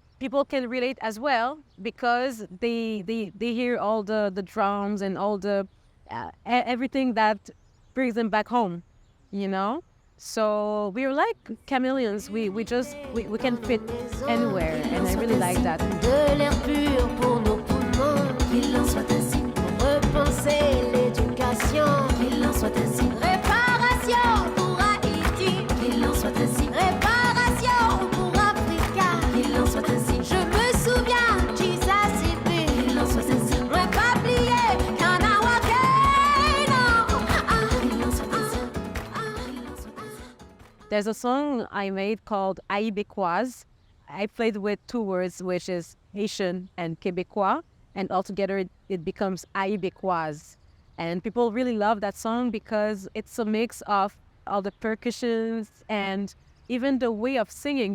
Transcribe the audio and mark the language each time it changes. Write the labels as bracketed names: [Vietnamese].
[English] People can relate as well because they hear all the drums and all the everything that brings them back home, So we're like chameleons. We can fit anywhere, and I really like that. [French] de l'air pur pour nos poumons, qu'il en soit ainsi. Repenser l'éducation, qu'il en soit ainsi. Réparation pour Haïti, qu'il en soit ainsi. Réparation pour Africa, qu'il en soit ainsi. Je me souviens, Jesus et paix, qu'il en soit ainsi. On va pas oublier Kanawake, non. Qu'il en soit ainsi. Qu'il en soit ainsi. [English] There's a song I made called Avec. I played with two words, which is Haitian and Québécois, and altogether it becomes Avec. And people really love that song because it's a mix of all the percussions and even the way of singing.